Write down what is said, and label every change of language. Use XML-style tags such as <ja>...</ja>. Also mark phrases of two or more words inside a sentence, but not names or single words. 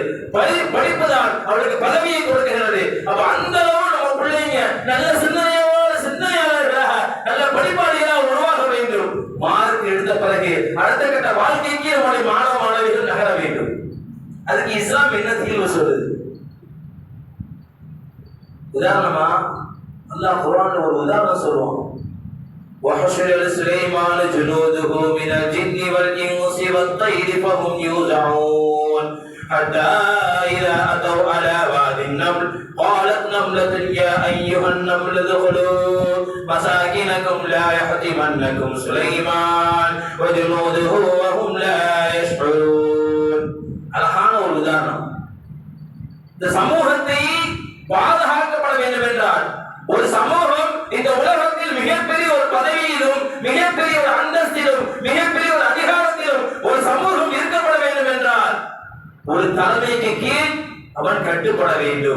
<ta>படிப்பு தான் அவளுக்கு பதவியை கொடுக்கிறது. அப்ப அந்த அளவு நம்ம பிள்ளைங்க நல்ல சிந்தனையாளர்களாக நல்ல படிப்பாளிகளாக உருவாக வேண்டும். மார்க் எடுத்த பிறகு அடுத்த கட்ட வாழ்க்கைக்கு நம்முடைய மாணவிகள் நகர வேண்டும். அதுக்கு இஸ்லாம் என்ன தீர்வு சொல்லுது? உதாரணமா அல்லாஹ் குர்ஆன்ல ஒரு உதாரணம் சொல்லுவான்.</ta> <ar>وحشر سليمان جنوده من الجن والإنس والطير فهم يوزعون حتى إذا أتوا على واد النمل قالت نملة يا أيها النمل ادخلوا مساكنكم لا يحطمنكم سليمان وجنوده وهم لا يشعرون.</ar> <ta>அழகான ஒரு உதாரணம். இந்த சமூகத்தை பாதுகாக்கப்பட வேண்டும் என்றால், ஒரு சமூகம் இந்த உலகத்தில் மிகப்பெரிய ஒரு பதவியிலும் மிகப்பெரிய ஒரு அந்தஸ்திலும் மிகப்பெரிய ஒரு அதிகாரத்திலும் ஒரு சமூகம் இருக்கப்பட வேண்டும் என்றால் ஒரு தலைமைக்கு கீழ் அவன் கட்டுப்பட வேண்டும்.</ta>